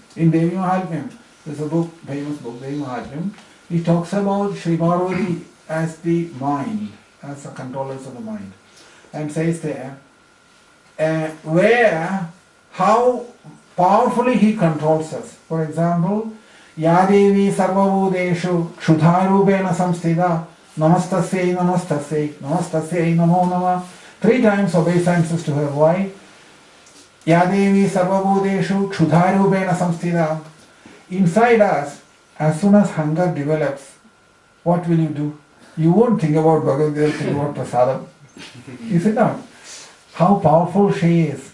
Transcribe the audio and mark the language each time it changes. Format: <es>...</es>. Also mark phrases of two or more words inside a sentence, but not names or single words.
<en>In Devi Mahatmyam, there's a book, famous book, Devi Mahatmyam. He talks about Sri Parvati as the mind, as the controllers of the mind, and says there, how powerfully he controls us. For example,</en> <sa>या देवी सर्वभूतेषु क्षुधारूपेण संस्थिता नमस्तस्यै नमस्तस्यै नमस्तस्यै नमो नमः.</sa> <en>3 times obeisances to her. Why?</en> <sa>या देवी सर्वभूतेषु क्षुधारूपेण संस्थिता.</sa> <en>Inside us, as soon as hunger develops, what will you do? You won't think about Bhagavad Gita, think about prasadam. Is it not? How powerful she is.</en>